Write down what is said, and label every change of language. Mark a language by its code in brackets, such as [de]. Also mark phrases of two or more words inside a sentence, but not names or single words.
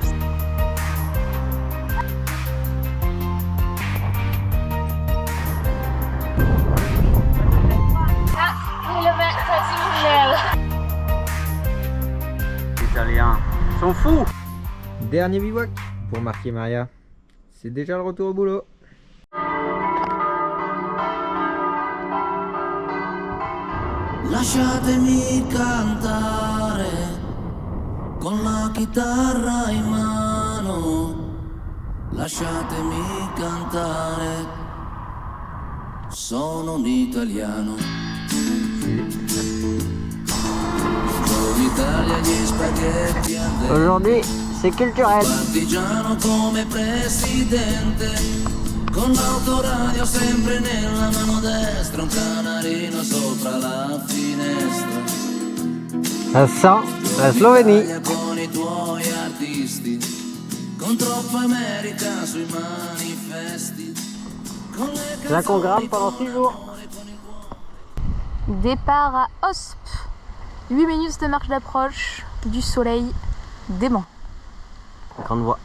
[fr] Les Italiens sont fous. Dernier bivouac pour marquer Maria. C'est déjà le retour au boulot. [it] Lasciatemi cantare con la chitarra in mano, lasciatemi cantare, sono un italiano. [fr] Aujourd'hui, C'est culturel. [it] Partigiano come presidente, con l'autoradio sempre nella mano destra, un canarino sopra la finestra. [fr] Ça sent la Slovénie. [it] Con i tuoi artisti, con troppa America sui manifesti. [fr] Là qu'on grimpe pendant 6 jours. Départ à Osp. 8 minutes de marche d'approche du soleil dément. Grande voie.